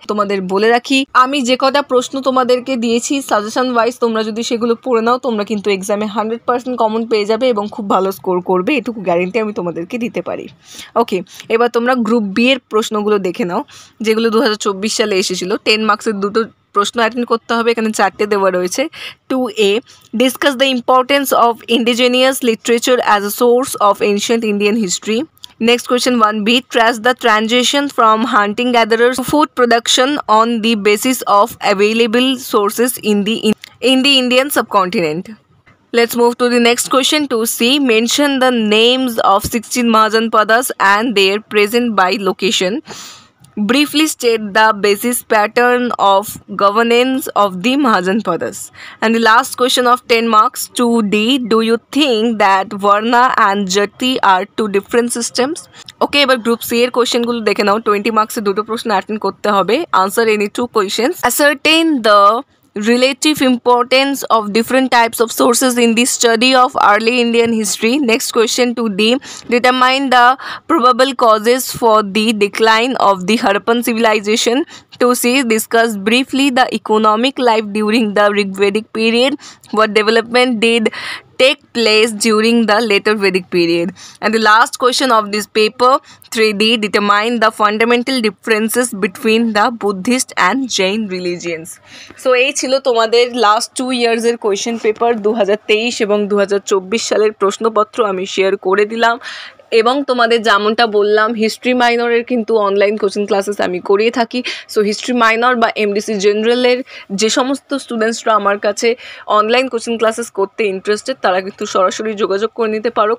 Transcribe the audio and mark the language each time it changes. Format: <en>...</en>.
<bn>তোমাদের বলে রাখি, আমি যে কটা প্রশ্ন তোমাদেরকে দিয়েছি সাজেশন ওয়াইজ তোমরা যদি সেগুলো পড়ে নাও তোমরা কিন্তু এক্সামে 100% কমন পেয়ে যাবে এবং খুব ভালো স্কোর করবে, এটুকু গ্যারেন্টি আমি তোমাদেরকে দিতে পারি। ওকে, এবার তোমরা গ্রুপ বি এর প্রশ্নগুলো দেখে নাও যেগুলো 2024 সালে এসেছিল। 10 মার্কসের 2টো প্রশ্ন অ্যাটেন্ড করতে হবে। এখানে 4টে দেওয়া রয়েছে।</bn> <en>2A, discuss the importance of indigenous literature as a source of ancient Indian history. Next question 1B, trace the transition from hunting gatherers to food production on the basis of available sources in the Indian subcontinent. Let's move to the next question 2C, mention the names of 16 Mahajanpadas and their present by location. Briefly state the basis pattern of governance of the Mahajanpadas. And the last question of 10 marks 2D, do you think that Varna and Jati are two different systems?</en> <bn>Okay, এবার group C এর কোয়েশ্চেনগুলো দেখে নাও। 20 মার্কসে 2টো প্রশ্ন attend করতে হবে। Answer any</bn> <en>2 questions. Ascertain the relative importance of different types of sources in the study of early Indian history. Next question 2D, determine the probable causes for the decline of the Harappan civilization. 2C, discuss briefly the economic life during the Rigvedic period. What development did take place during the later Vedic period? And the last question of this paper 3D, determine the fundamental differences between the Buddhist and Jain religions.</en> <bn>So এই ছিল তোমাদের last 2 ইয়ার্সের question paper 2023 এবং 2024 সালের প্রশ্নপত্র আমি share করে দিলাম। এবং তোমাদের যেমনটা বললাম হিস্ট্রি মাইনরের কিন্তু অনলাইন কোচিং ক্লাসেস আমি করিয়ে থাকি। সো হিস্ট্রি মাইনর বা এমডিসি জেনারেলের যে সমস্ত স্টুডেন্টসরা আমার কাছে অনলাইন কোচিং ক্লাসেস করতে ইন্টারেস্টেড তারা কিন্তু সরাসরি যোগাযোগ করে নিতে পারো।</bn>